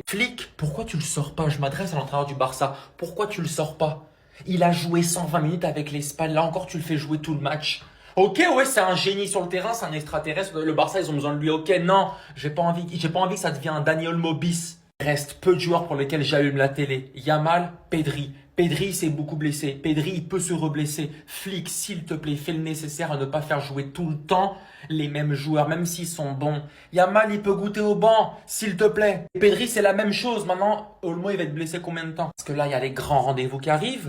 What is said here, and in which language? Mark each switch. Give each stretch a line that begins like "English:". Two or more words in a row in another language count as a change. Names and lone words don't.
French: Flick, pourquoi tu le sors pas? Je m'adresse à l'entraîneur du Barça. Pourquoi tu le sors pas? Il a joué 120 minutes avec l'Espagne. Là encore, tu le fais jouer tout le match. Ok, ouais, c'est un génie sur le terrain, c'est un extraterrestre. Le Barça, ils ont besoin de lui. Ok, non, j'ai pas envie que ça devienne un Dani Olmo bis. Il reste peu de joueurs pour lesquels j'allume la télé. Yamal, Pedri. Pedri s'est beaucoup blessé. Pedri, il peut se reblesser. Flick, s'il te plaît, fais le nécessaire à ne pas faire jouer tout le temps les mêmes joueurs, même s'ils sont bons. Yamal, il peut goûter au banc, s'il te plaît. Pedri, c'est la même chose. Maintenant, Olmo, il va être blessé combien de temps? Parce que là, il y a les grands rendez-vous qui arrivent.